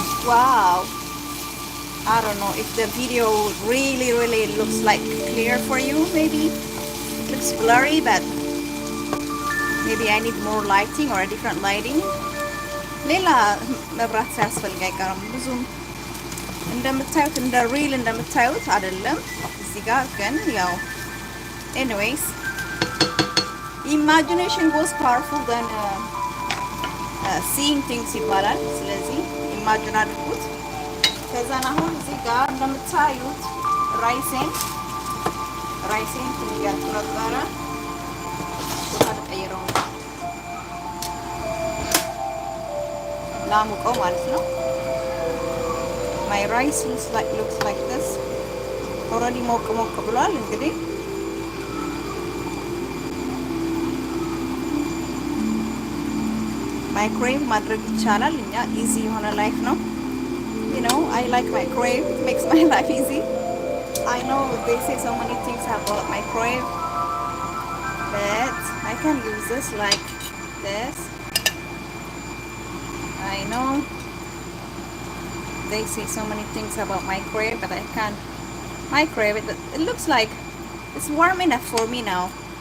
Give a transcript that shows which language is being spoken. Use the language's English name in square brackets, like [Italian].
[English] ዋው I don't know if the video really looks like clear for you. Maybe it looks blurry, but maybe I need more lighting or a different lighting. [Amharic] ሌላ መብራት ሳያስፈልግ አይቀርም። ብዙም እንደምታዩት እንደ ሪል እንደምታዩት አይደለም። እዚህ ጋር ግን ያው [English] anyways imagination goes powerful than seeing things [Amharic] ይባላል። ስለዚህ ኢማጂን አድርጉት። ከዛን አሁን እዚህ ጋር እንደምታዩት ራይሴን እያቀረበረ ቦታ ተቀይረው ላሙቀው ማለት ነው። [English] my rice looks like this already [Amharic] ሞቅ ብሏል። እንግዲህ ማይክሮዌቭ ማድረግ ይቻላል። እኛ ኢዚ የሆነ ላይፍ ነው። [English] you know, I like microwave. It makes my life easy. I know they say so many things about microwave, but I can use this like this. I know they say so many things about microwave, but I can't microwave it. It looks like it's warm enough for me now.